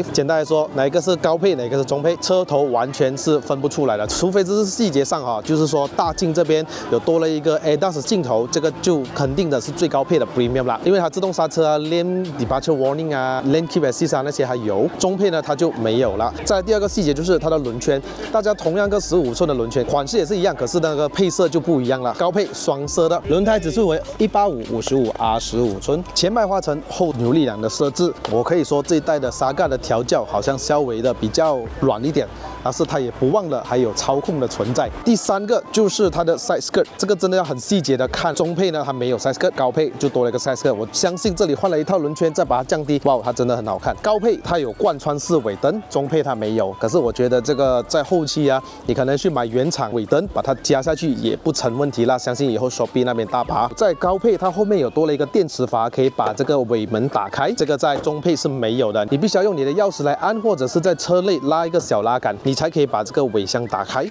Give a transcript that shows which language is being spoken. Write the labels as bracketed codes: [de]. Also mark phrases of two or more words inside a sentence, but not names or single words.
[zh] 簡單來說，哪一個是高配，哪個是中配，車頭完全是分不出來的，除非這是細節上哈，就是說大鏡這邊有多了一個 ADAS 鏡頭，這個就肯定的是最高配的 Premium 啦，因為它自動剎車啊、 [en] Lane Departure Warning [zh] 啊、 [en] Lane Keep Assist [zh] 啊那些還有，中配呢它就沒有了。再來第二個細節就是它的輪圈，大家同樣個15寸的輪圈，款式也是一樣，可是那個配色就不一樣了。高配雙色的，輪胎指數為185/55R15寸，前麥花臣后扭力梁的設置，我可以說這一代的 Saga 的調教好像稍微的比較軟一點，但是它也不忘了還有操控的存在。第三個就是它的 [en] side skirt， [zh] 這個真的要很細節的看。中配呢它沒有 [en] side skirt， [zh] 高配就多了一個 [en] side skirt。 [zh] 我相信這裡換了一套輪圈，再把它降低，哇，它真的很好看。高配它有貫穿式尾燈，中配它沒有。可是我覺得這個在後期啊，你可能去買原廠尾燈，把它加下去也不成問題啦。相信以後 Shopee 那邊大把。在高配它後面有多了一個電池閥，可以把把這個尾門打開，這個在中配是沒有的，你必須要用你的鑰匙來按，或者是在車內拉一個小拉桿，你才可以把這個尾箱打開。